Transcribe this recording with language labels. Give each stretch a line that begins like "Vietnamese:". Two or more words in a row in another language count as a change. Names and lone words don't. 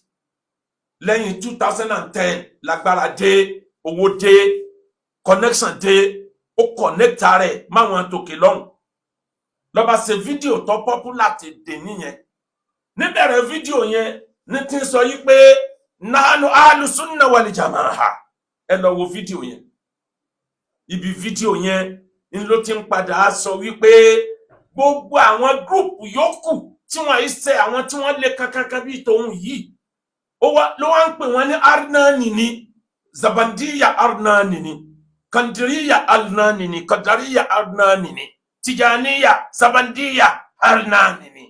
Yoruba: Lẹ́yìn 2010 lágbára dé, owó dé, connection dé, ó connect rẹ̀ máwọn tòkè lọ́hùn. Ló bá ṣe fídíò tó popular ti dè nìyẹn. Níbẹ̀rẹ̀ fídíò yẹn ní tí ń sọ yí pé
Arabic: نحن أهل السنة والجماعة.
Yoruba: Ẹ lọ wo fídíò yẹn. Ibi fídíò yẹn ń ló ti ń padà sọ wípé gbogbo àwọn group yòókù tí wọ́n yìí ṣe àwọn tí wọ́n lé kankan bí tòun yìí. Ló wá ń pè wọ́n ní Arnani ni, Zabandiya Arnani ni, Kandiriya Arnani ni, Kadariya Arnani ni, Tijaniya Zabandiya Arnani ni.